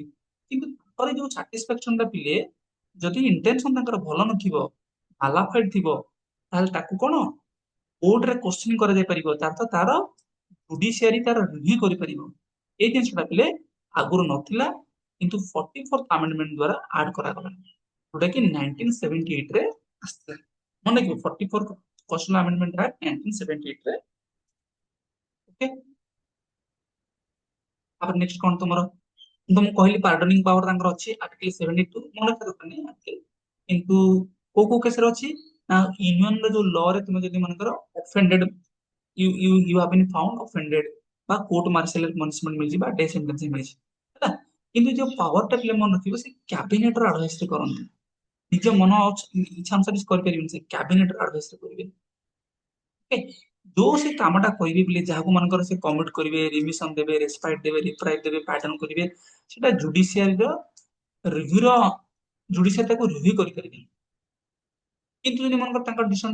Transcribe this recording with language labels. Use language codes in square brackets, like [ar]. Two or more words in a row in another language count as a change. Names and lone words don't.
[or] କିନ୍ତୁ ତାଙ୍କର ଯୋଉ ସାଟିସ୍ଫାକ୍ସନ ଟା ପିଲେ ଯଦି ଇଣ୍ଟେନସନ ତାଙ୍କର ଭଲ ନଥିବ ଆଲାଫାଇଡ ଥିବ ତାହେଲେ ତାକୁ କଣ କୋର୍ଟରେ କୋଶ୍ଚିନ୍ କରାଯାଇ ପାରିବ ତାର ଜୁଡିସିଆରି ତାର ରିଭ୍ୟୁ କରିପାରିବ ଏଇ ଜିନିଷଟା ପିଲେ ଆଗରୁ ନଥିଲା କିନ୍ତୁ 44th ଆମେଣ୍ଡମେଣ୍ଟ ଦ୍ୱାରା ଆଡ କରାଗଲା ଯୋଉଟା କି 1978 ରେ ଆସିଥିଲା ମନେ ରଖିବ 44th [en] constitutional amendment act [or] 1978 ରେ ଓକେ ତାପରେ ନେକ୍ସଟ କଣ ତମର ମୁଁ ତମକୁ କହିଲି [en] pardoning power [or] ତାଙ୍କର ଅଛି ଆର୍ଟିକଲ 72 ମନେ ରଖିବା ଦରକାର ନାହିଁ ଆର୍ଟିକଲ କିନ୍ତୁ କୋଉ କୋଉ କେସରେ ଅଛି ନା ୟୁନିୟନ ର ଯୋଉ ଲ ରେ ତୁମେ ଯଦି ମନେକର ଅଫେଣ୍ଡେଡ [en] you have been found offended [or] ବା [en] court martial punishment [or] ମିଳିଛି ବା [en] death sentence [or] ମିଳିଛି ହେଲା କିନ୍ତୁ ଯୋଉ ପାୱାର ଟା ପିଲେ ମନେ ରଖିବ ସେ କ୍ୟାବିନେଟ ର ଆଡଭାଇସ ରେ କରନ୍ତି ନିଜ ମନ ଇଚ୍ଛା ଅନୁସାରେ କିଛି କରିପାରିବେନି ସେ କ୍ୟାବିନେଟ ର ଆଡଭାଇସ ରେ କରିବେ ଓକେ ଯୋଉ ସେ କାମଟା କରିବେ ବୋଲି ଯାହାକୁ ମାନଙ୍କର ସେ କମିଟ କରିବେ ରିମିସନ ଦେବେ ରେସ୍ପାଇଟ ଦେବେ ରିପ୍ରାଇଟ ଦେବେ ପାର୍ଡନ କରିବେ ସେଟା ଜୁଡିସିଆରୀର ରିଭ୍ୟୁର ଜୁଡିସିଆରୀ ତାକୁ ରିଭ୍ୟୁ କରିପାରିବେ କିନ୍ତୁ ଯଦି ମନେକର ତାଙ୍କ ଡିସିସନ